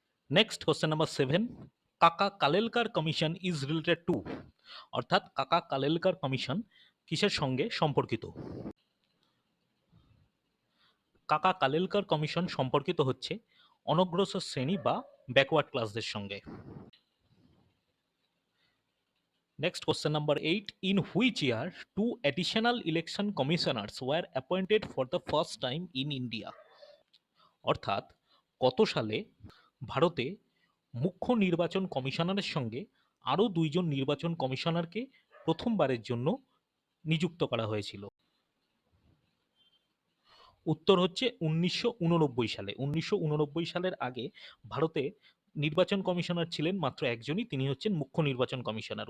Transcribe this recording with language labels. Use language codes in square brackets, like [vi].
[en] Next question number 7, Kaka Kalelkar commission is related to. [bn] অর্থাৎ কাকা কালেলকার কমিশন কিসের সঙ্গে সম্পর্কিত? কাকা কালেলকার কমিশন সম্পর্কিত হচ্ছে অনগ্রসর শ্রেণী বা ব্যাকওয়ার্ড ক্লাসদের সঙ্গে। [en] Next question number 8. In which year two additional election commissioners were appointed for the first time in India? [bn] অর্থাৎ কত সালে ভারতে মুখ্য নির্বাচন কমিশনারের সঙ্গে আরও দুইজন নির্বাচন কমিশনারকে প্রথমবারের জন্য নিযুক্ত করা হয়েছিল? উত্তর হচ্ছে 1989 সালে। 1989 সালের আগে ভারতে নির্বাচন কমিশনার ছিলেন মাত্র একজনই, তিনি হচ্ছেন মুখ্য নির্বাচন কমিশনার।